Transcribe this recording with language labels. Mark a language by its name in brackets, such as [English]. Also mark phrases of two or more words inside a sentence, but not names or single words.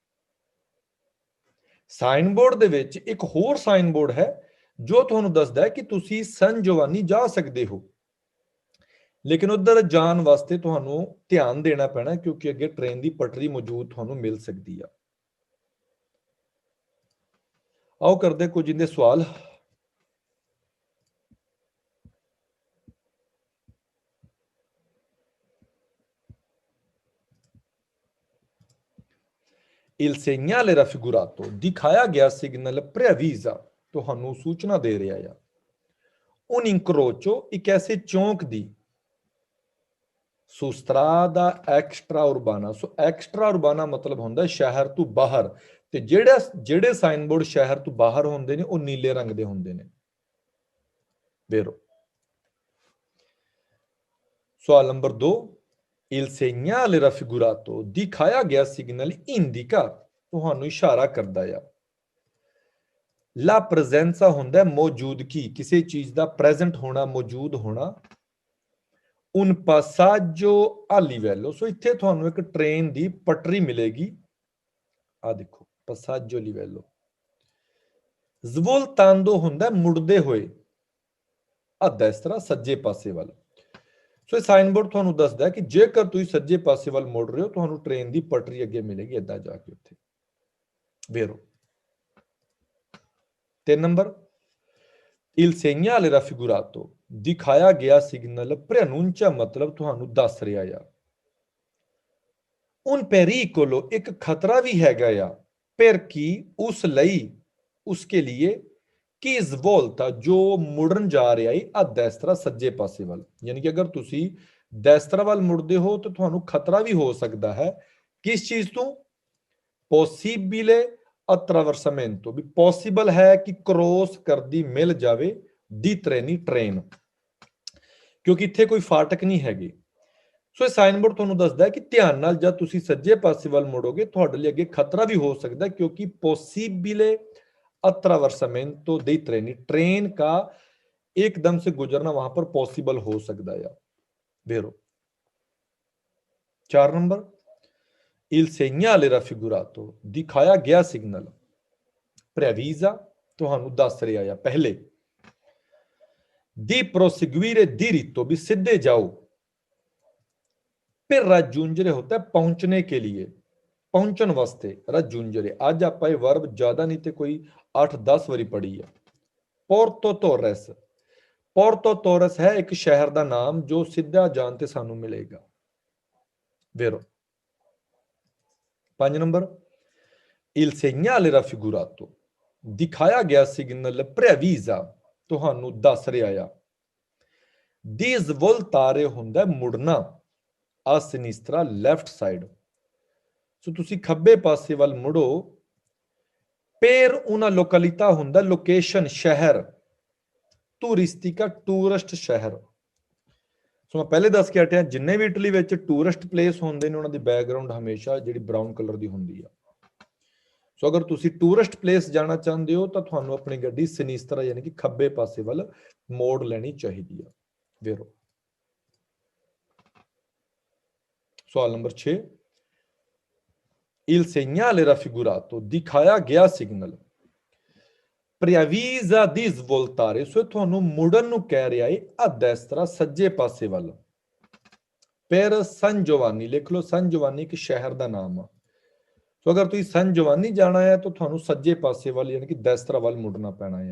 [Punjabi] ਸਾਈਨ ਬੋਰਡ ਦੇ ਵਿੱਚ ਇੱਕ ਹੋਰ ਸਾਈਨ ਬੋਰਡ ਹੈ ਜੋ ਤੁਹਾਨੂੰ ਦੱਸਦਾ ਹੈ ਕਿ ਤੁਸੀਂ ਸਨ ਜਵਾਨੀ ਜਾ ਸਕਦੇ ਹੋ, ਲੇਕਿਨ ਉਧਰ ਜਾਣ ਵਾਸਤੇ ਤੁਹਾਨੂੰ ਧਿਆਨ ਦੇਣਾ ਪੈਣਾ, ਕਿਉਂਕਿ ਅੱਗੇ ਟ੍ਰੇਨ ਦੀ ਪਟਰੀ ਮੌਜੂਦ ਤੁਹਾਨੂੰ ਮਿਲ ਸਕਦੀ ਆ। ਆਓ ਕਰਦੇ ਕੁਝ ਇਹਦੇ ਸਵਾਲ। [Italian] il segnale raffigurato, [Punjabi] ਦਿਖਾਇਆ ਗਿਆ ਸਿਗਨਲ preavvisa, ਤੁਹਾਨੂੰ ਸੂਚਨਾ ਦੇ ਰਿਹਾ ਆ। [Italian] un incrocio, [Punjabi] ਇੱਕ ਐਸੇ ਚੌਂਕ ਦੀ। [Italian] su strada extra urbana, [Punjabi] ਸੋ [Italian] extra urbana [Punjabi] ਮਤਲਬ ਹੁੰਦਾ ਸ਼ਹਿਰ ਤੋਂ ਬਾਹਰ, ਤੇ ਜਿਹੜੇ ਸਾਈਨ ਬੋਰਡ ਸ਼ਹਿਰ ਤੋਂ ਬਾਹਰ ਹੁੰਦੇ ਨੇ ਉਹ ਨੀਲੇ ਰੰਗ ਦੇ ਹੁੰਦੇ ਨੇ। ਵੇਰੋ ਸਵਾਲ ਨੰਬਰ 2, [Italian] il segnale raffigurato, [Punjabi] ਦਿਖਾਇਆ ਗਿਆ ਸਿਗਨਲ indica, ਤੁਹਾਨੂੰ ਇਸ਼ਾਰਾ ਕਰਦਾ ਆ। [Italian] la presenza [Punjabi] ਹੁੰਦਾ ਮੌਜੂਦਗੀ, ਕਿਸੇ ਚੀਜ਼ ਦਾ ਪ੍ਰੈਜ਼ੈਂਟ ਹੋਣਾ, ਮੌਜੂਦ ਹੋਣਾ। [Italian] un passaggio a livello, [Punjabi] ਸੋ ਇੱਥੇ ਤੁਹਾਨੂੰ ਇੱਕ ਟ੍ਰੇਨ ਦੀ ਪਟਰੀ ਮਿਲੇਗੀ। ਆ ਦੇਖੋ [Italian] passaggio a livello। [Punjabi] svoltando ਹੁੰਦਾ ਮੁੜਦੇ ਹੋਏ, ਆ destra, ਸੱਜੇ ਪਾਸੇ ਵੱਲ। ਸੋ ਇਹ ਸਾਈਨ ਬੋਰਡ ਤੁਹਾਨੂੰ ਦੱਸਦਾ ਹੈ ਕਿ ਜੇਕਰ ਤੁਸੀਂ ਸੱਜੇ ਪਾਸੇ ਵੱਲ ਮੁੜ ਰਹੇ ਹੋ, ਤੁਹਾਨੂੰ ਟ੍ਰੇਨ ਦੀ ਪਟਰੀ ਅੱਗੇ ਮਿਲੇਗੀ, ਏਦਾਂ ਜਾ ਕੇ ਉੱਥੇ। ਵੇਰੋ 3 ਨੰਬਰ, [Italian] il segnale raffigurato, [Punjabi] ਦਿਖਾਇਆ ਗਿਆ ਸਿਗਨਲ preannuncia, ਮਤਲਬ ਤੁਹਾਨੂੰ ਦੱਸ ਰਿਹਾ ਆ। [Italian] un pericolo, [Punjabi] ਇੱਕ ਖਤਰਾ ਵੀ ਹੈਗਾ ਆ। [Italian] per chi, [Punjabi] ਉਸ ਲਈ, [Hindi] उसके लिए, [Punjabi] ਕੀ svolta, ਜੋ ਮੁੜਨ ਜਾ ਰਿਹਾ ਹੈ ਆ destra, ਸੱਜੇ ਪਾਸੇ ਵੱਲ। ਯਾਨੀ ਕਿ ਅਗਰ ਤੁਸੀਂ destra ਵੱਲ ਮੁੜਦੇ ਹੋ ਤਾਂ ਤੁਹਾਨੂੰ ਖਤਰਾ ਵੀ ਹੋ ਸਕਦਾ ਹੈ। ਕਿਸ ਚੀਜ਼ ਤੋਂ? [Italian] possibile attraversamento, [Punjabi] ਵੀ ਪੋਸੀਬਲ ਹੈ ਕਿ ਕ੍ਰੋਸ ਕਰਦੀ ਮਿਲ ਜਾਵੇ ਦੀ ਟ੍ਰੇਨੀ, ਟ੍ਰੇਨ, ਕਿਉਂਕਿ ਇੱਥੇ ਕੋਈ ਫਾਟਕ ਨਹੀਂ ਹੈਗੇ। ਸੋ ਇਹ ਸਾਈਨ ਬੋਰਡ ਤੁਹਾਨੂੰ ਦੱਸਦਾ ਹੈ ਕਿ ਧਿਆਨ ਨਾਲ ਜਦ ਤੁਸੀਂ ਸੱਜੇ ਪਾਸੇ ਵੱਲ ਮੁੜੋਗੇ, ਤੁਹਾਡੇ ਲਈ ਅੱਗੇ ਖਤਰਾ ਵੀ ਹੋ ਸਕਦਾ, ਕਿਉਂਕਿ [Italian] possibile attraversamento dei treni, [Hindi] ट्रेन का एकदम से गुजरना वहां पर पॉसिबल हो सकता है। वेरो 4 नंबर, [Italian] il segnale raffigurato, [Hindi] दिखाया गया सिग्नल preavvisa, [Punjabi] ਤੁਹਾਨੂੰ ਦੱਸ ਰਿਹਾ ਆ ਪਹਿਲੇ। [Italian] di proseguire diritto [Hindi] भी सीधे जाओ, फिर raggiungere होता है पहुंचने के लिए, पहुंचन वास्ते raggiungere। आज आप ये वर्ब ज्यादा नहीं तो कोई 8-10 वारी पढ़ी है। पोर्टो टोरेस, पोर्टो टोरेस है एक शहर का नाम जो सीधा [Punjabi] ਜਾਣ ਤੇ ਸਾਨੂੰ [Hindi] मिलेगा। वेरो 5 नंबर, [Italian] il segnale raffigurato, [Hindi] दिखाया गया सिग्नल [Punjabi] प्रेवीजा ਤੁਹਾਨੂੰ ਦੱਸ ਰਿਹਾ ਆ। [Italian] di svoltare [Punjabi] ਹੁੰਦਾ ਮੁੜਨਾ, [Italian] a sinistra [English] left side, [Punjabi] ਸੋ ਤੁਸੀਂ ਖੱਬੇ ਪਾਸੇ ਵੱਲ ਮੁੜੋ। [Italian] per una località [Punjabi] ਹੁੰਦਾ ਲੋਕੇਸ਼ਨ, ਸ਼ਹਿਰ, ਟੂਰਿਸਟਿਕਾ ਟੂਰਿਸਟ ਸ਼ਹਿਰ। ਸੋ ਮੈਂ ਪਹਿਲੇ ਦੱਸ ਕੇ ਹਟਿਆ ਜਿੰਨੇ ਵੀ ਇਟਲੀ ਵਿੱਚ [English] tourist place [Punjabi] ਹੁੰਦੇ ਨੇ ਉਹਨਾਂ ਦੀ ਬੈਕਗ੍ਰਾਉਂਡ ਹਮੇਸ਼ਾ ਜਿਹੜੀ [English] brown colour [Punjabi] ਦੀ ਹੁੰਦੀ ਆ। ਸੋ ਅਗਰ ਤੁਸੀਂ [English] tourist place [Punjabi] ਜਾਣਾ ਚਾਹੁੰਦੇ ਹੋ ਤਾਂ ਤੁਹਾਨੂੰ ਆਪਣੀ ਗੱਡੀ ਸਿਨੀਸਤਰਾ ਯਾਨੀ ਕਿ ਖੱਬੇ ਪਾਸੇ ਵੱਲ ਮੋੜ ਲੈਣੀ ਚਾਹੀਦੀ ਆ। ਵੇਰੋ ਸਵਾਲ ਨੰਬਰ 6, [Italian] il segnale raffigurato, [Punjabi] ਦਿਖਾਇਆ ਗਿਆ ਸਿਗਨਲ, [Italian] preavisa di svoltare, [Punjabi] ਸੋ ਤੁਹਾਨੂੰ ਮੁੜਨ ਨੂੰ ਕਹਿ ਰਿਹਾ ਹੈ ਆ destra ਸੱਜੇ ਪਾਸੇ ਵੱਲ। [Italian] per San Giovanni, [Punjabi] ਲਿਖ ਲਓ ਸਨ ਜਵਾਨੀ ਇੱਕ ਸ਼ਹਿਰ ਦਾ ਨਾਮ ਆ। ਸੋ ਅਗਰ ਤੁਸੀਂ ਸਨ ਜਵਾਨੀ ਜਾਣਾ ਹੈ ਤਾਂ ਤੁਹਾਨੂੰ ਸੱਜੇ ਪਾਸੇ ਵੱਲ ਯਾਨੀ ਕਿ destra ਵੱਲ ਮੁੜਨਾ ਪੈਣਾ ਆ।